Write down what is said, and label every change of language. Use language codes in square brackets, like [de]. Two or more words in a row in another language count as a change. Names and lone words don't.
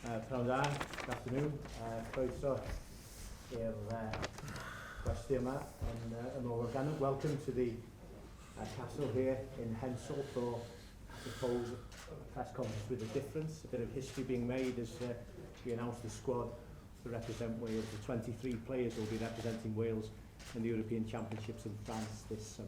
[cy] Pnawn da, [en] good afternoon. [cy] Croeso i'r gwesti yma yn Morgan. [en] Welcome to the castle here in Hensel for, I suppose, a press conference with a difference, a bit of history being made as we announce the squad to represent Wales. The 23 players will be representing Wales in the European Championships in France this summer.